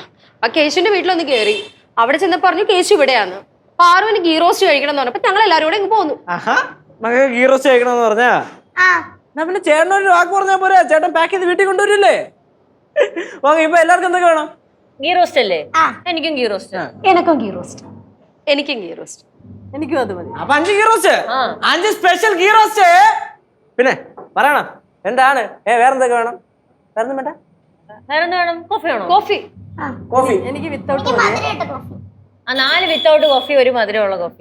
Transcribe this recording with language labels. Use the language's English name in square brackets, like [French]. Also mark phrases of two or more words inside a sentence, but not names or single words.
[Malayalam] ആ കേശുവിന്റെ വീട്ടിലൊന്ന് കയറി. അവിടെ ചെന്ന് പറഞ്ഞു കേശു ഇവിടെയാന്ന്. പാറുവിന് [English] ghee roast [Malayalam] കഴിക്കണം എന്ന് പറഞ്ഞപ്പോ ഞങ്ങൾ എല്ലാവരും കൂടെ ഇങ്ങ് പോന്നു. ആഹാ, മകൾക്ക് [English] ghee roast [Malayalam] കഴിക്കണമെന്ന് പറഞ്ഞാ? എന്നാ പിന്നെ ചേട്ടനൊരു വാക്ക് പറഞ്ഞാ പോരാ? ചേട്ടൻ പാക്ക് ചെയ്ത് വീട്ടിൽ കൊണ്ടുവരില്ലേ? ഓക്കെ, ഇപ്പൊ എല്ലാവർക്കും എന്തൊക്കെ വേണം? [English] ghee roast [Malayalam] അല്ലേ? എനിക്കും [English] ghee roast. [Tamil] எனக்கும் [English] ghee roast. [Malayalam] എനിക്കും [English] ghee roast. [Malayalam] എനിക്കും അത് മതി. അപ്പൊ 5 [English] ghee roast, [Malayalam] 5 [English] special ghee roast. [Malayalam] പിന്നെ പറയണം എന്താണ്? വേറെന്തൊക്കെ വേണം? വേറൊന്നും വേണ്ട? വേറെന്ത് വേണം? കോഫി വേണോ? കോഫി. കോഫി. എനിക്ക് വിത്തൗട്ട് മധുരയിട്ട കോഫി. 4 [English] without coffee, [Malayalam] 1 മധുരമുള്ള കോഫി.